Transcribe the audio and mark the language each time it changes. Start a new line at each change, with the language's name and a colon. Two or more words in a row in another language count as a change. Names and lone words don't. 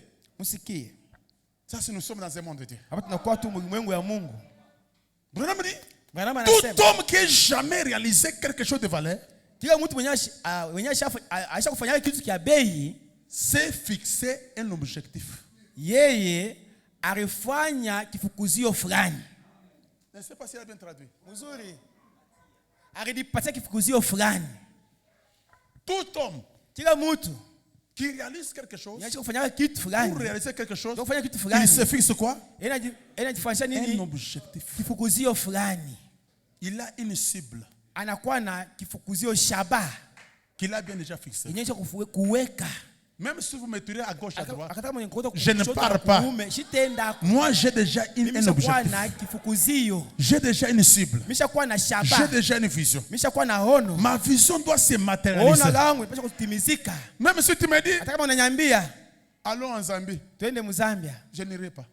French: Ça, c'est nous sommes dans un monde de Dieu. Tout homme qui ait jamais réalisé quelque chose de valeur, c'est fixer un objectif.
Swahili: Arifanya kifukuzio fulani.
French: Je ne sais pas si elle a bien traduit.
Swahili: Mzuri. Aridipatia kifukuzio fulani.
French: Tout homme
Swahili: kila mtu
French: qui réalise quelque chose,
Swahili: kufanya kitu fulani,
French: pour réaliser quelque chose,
Swahili: fulani,
French: il se fixe quoi?
Swahili: Inajifanyisha nini?
French: Un objectif.
Swahili: Kifukuzio fulani.
French: Il a une cible.
Swahili: Anakuwa na kifukuzio shaba
French: qu'il a bien déjà fixé.
Swahili: Inaisha kuweka.
French: Même si vous me tirez à gauche, à droite, je ne pars pas. Moi, j'ai déjà un objectif. J'ai déjà une cible. J'ai déjà une vision. Ma vision doit se matérialiser. Même si tu me dis, allons en Zambie, je n'irai pas.